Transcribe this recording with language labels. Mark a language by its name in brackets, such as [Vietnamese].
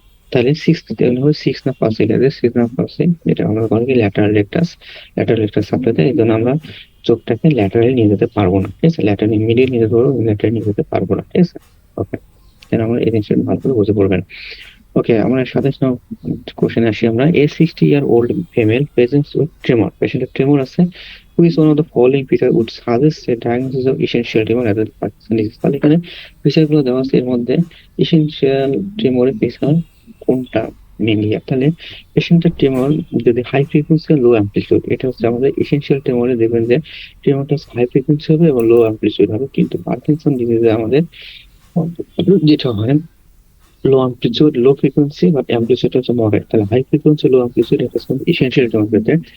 [Bangla] তাহলে সিক্স না ফার্স্ট এটা সিক্স না ফার্স্ট, এটা আমরা বলি কি ল্যাটারাল রেকটাস সাপ্লাইতে, এই জন্য আমরা চোখটাকে ল্যাটারালি নিয়ে যেতে পারবো না, ঠিক আছে, ল্যাটারালি মিডিয়াল নিয়ে যেতে পারবো, ল্যাটারালি নিয়ে যেতে পারবো না, ঠিক আছে। ওকে, তাহলে আমরা এই জিনিসটা ভালো করে বুঝে পড়বেন। ওকে, আমরা 27 কোশ্চেন আসি আমরা। [English] a 60-year-old female presents with tremor, [Bangla] পেশেন্টের ট্রেমর আছে, [English] who is one of the following feature would suggest a diagnosis of essential tremor as a Parkinson disease। [Bangla] তাহলে এখানে বিষয়গুলো দেওয়া আছে, এর মধ্যে essential tremor-এর ফিচার কোনটা মেনলি। তাহলে পেশেন্টের ট্রেমর যদি হাই ফ্রিকোয়েন্সি লো অ্যাম্পলিটিউড, এটা হচ্ছে আমাদের এসেনশিয়াল ট্রেমরে দেখবেন যে ট্রেমরটা হাই ফ্রিকোয়েন্সি হবে এবং লো অ্যাম্পলিটিউড হবে, কিন্তু পার্কিনসন ডিজিজে আমাদের যেটা হয় লো অ্যাম্পলিটিউড লো ফ্রিকোয়েন্সি বা অ্যাম্পলিটিউড হচ্ছে মডারেট, তাহলে হাই ফ্রিকোয়েন্সি লো অ্যাম্পলিটিউড এটা হচ্ছে এসেনশিয়াল ট্রেমর ক্ষেত্রে।